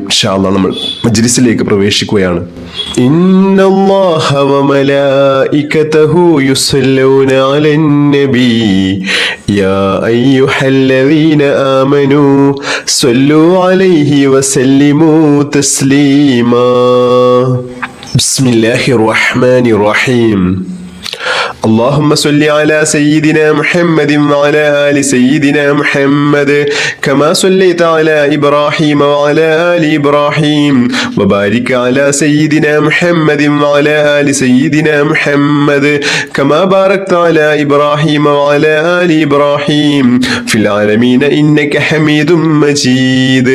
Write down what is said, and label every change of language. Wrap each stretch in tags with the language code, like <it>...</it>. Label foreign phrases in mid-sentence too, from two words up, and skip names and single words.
<ar>إن شاء الله</ar> <ml>നമ്മൾ മജ്ലിസിലേക്ക് പ്രവേശിക്കുകയാണ്.</ml> <ar>إن الله وملائكته يصلون على النبي يا أيها الذين آمنوا صلوا عليه وسلموا تسليما. بسم الله الرحمن الرحيم. اللهم صل على سيدنا محمد وعلى آل سيدنا محمد كما صليت على إبراهيم وعلى آل إبراهيم وبارك على سيدنا محمد وعلى آل سيدنا محمد كما باركت على إبراهيم وعلى آل إبراهيم في العالمين إنك حميد مجيد.</ar>